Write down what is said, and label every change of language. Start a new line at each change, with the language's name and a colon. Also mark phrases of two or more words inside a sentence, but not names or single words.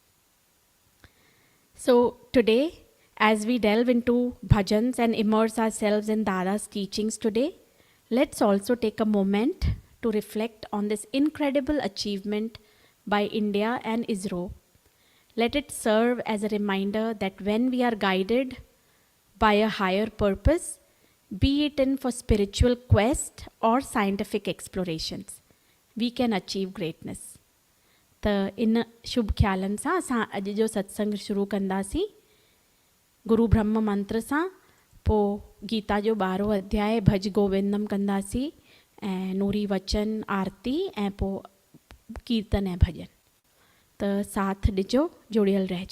English: So today, as we delve into bhajans and immerse ourselves in Dada's teachings today, let's also take a moment to reflect on this incredible achievement by India and ISRO. Let it serve as a reminder that when we are guided by a higher purpose, be it in for spiritual quest or scientific explorations, we can achieve greatness.
Sindhi: त इन शुभ ख्यालन सां असां अॼु जो सत्संग शुरू कंदासीं गुरु ब्रह्म मंत्र सां, पोइ गीता जो 12 अध्याय भज गोविंदम कंदासीं ऐं नूरी वचन आरती ऐं पोइ कीर्तन ऐं भॼन। त साथ ॾिजो, जुड़ियल रहिजो।